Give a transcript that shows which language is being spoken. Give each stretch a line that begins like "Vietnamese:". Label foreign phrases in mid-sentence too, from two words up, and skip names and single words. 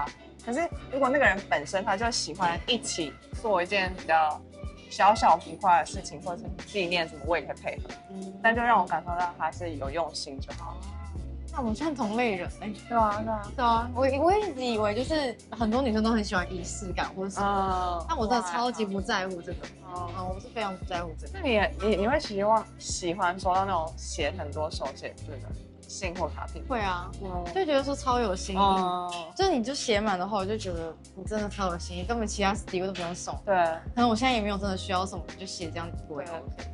Chinese: 可是如果那個人本身他就喜歡一起做一件比較小小浮誇的事情，或者是紀念什麼，我也可以配合。但就讓我感受到他是有用心就好了。那我们算同類人对啊，对啊，对啊，我一直以為就是很多女生都很喜歡儀式感或者什麼，但我真的超級不在乎這個。我是非常不在乎這個。那你會喜歡收到那種寫很多手寫字的信或卡片？會啊，就覺得說超有心意。就是你就寫滿的話，我就覺得你真的超有心意，根本其他禮物都不用送。對，可能我現在也沒有真的需要什麼，就寫這樣子我也 OK。